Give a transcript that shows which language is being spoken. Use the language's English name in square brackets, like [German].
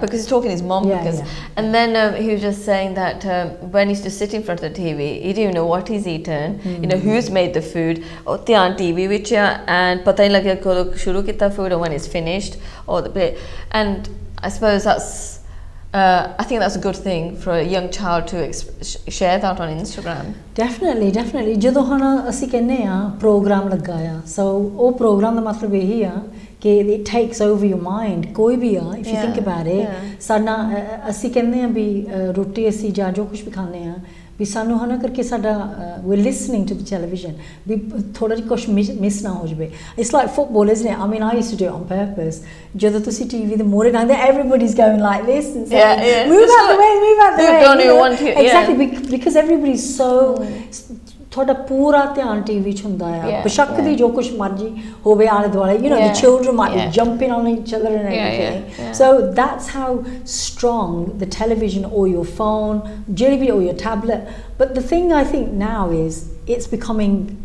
[English] Because he's talking to his mum. And then he was just saying that when he used to sit in front of the TV, he didn't even know what he's eaten, you know, who's made the food, or TV which and [Punjabi] pata nahi lagya kado shuru kita [English] food or when it's finished, or the plate. And I suppose that's I think that's a good thing for a young child to share that on Instagram. Definitely. [Punjabi] ਜਦੋਂ ਹੁਣ ਅਸੀਂ ਕਹਿੰਦੇ ਆ programme ਲਗਾਇਆ, so ਉਹ programme ਦਾ ਮਤਲਬ ਇਹੀ ਆ ਕਿ [English] it takes over your mind, [Punjabi] ਕੋਈ ਵੀ ਆ, [English] if you think about it. [Punjabi] ਸਾਡਾ ਅਸੀਂ ਕਹਿੰਦੇ ਆ ਵੀ ਰੋਟੀ ਅਸੀਂ ਜਾਂ ਜੋ ਕੁਝ ਵੀ ਖਾਂਦੇ ਆ, ਵੀ ਸਾਨੂੰ ਹਨਾ ਕਰਕੇ ਸਾਡਾ [English] we're listening to the television [Punjabi] ਵੀ ਥੋੜਾ ਜਿਹਾ ਕੁਝ ਮਿਸ ਨਾ ਹੋ ਜਾਵੇ [English] it's like football isn't it I mean I used to do it on purpose [Punjabi] ਜਦੋਂ ਤੁਸੀਂ TV ਦੇ ਮੋਰੇ ਜਾਂਦੇ [English] everybody's going like this and saying move out the way you don't even want to exactly because everybody's so [Punjabi] ਤੁਹਾਡਾ ਪੂਰਾ ਧਿਆਨ TV 'ਚ ਹੁੰਦਾ ਆ ਬੇਸ਼ੱਕ ਦੀ ਜੋ ਕੁਝ ਮਰਜ਼ੀ ਹੋਵੇ ਆਲੇ ਦੁਆਲੇ [English] you know the children might be jumping on each other and everything so that's how strong the television or your phone [Punjabi] ਜਿਹੜੀ ਵੀ [English] or your tablet but the thing I think now is it's becoming